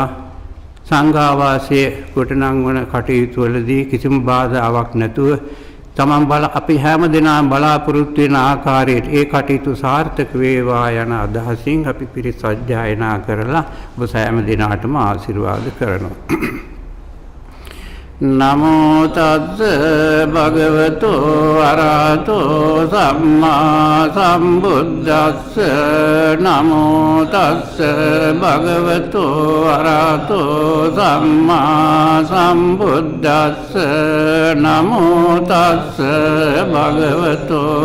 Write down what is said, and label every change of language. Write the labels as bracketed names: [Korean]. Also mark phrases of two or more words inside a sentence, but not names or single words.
[Sinhala] සංඝාවාසයේ කොටනංවන කටයුතු වලදී කිසිම බාධාවක් නැතුව අපි හැම දිනම බලාපොරොත්තු වෙන ආකාරයට ඒ කටයුතු සාර්ථක වේවා යන අදහසින් අපි පිරිත් සජ්ජායනා කරලා ඔබ සෑම දිනකටම ආශිර්වාද කරනවා. [Pali] නමෝ තස්ස භගවතු අරහතෝ සම්මා සම්බුද්දස්ස නමෝ තස්ස භගවතු අරහතෝ සම්මා සම්බුද්දස්ස නමෝ තස්ස භගවතු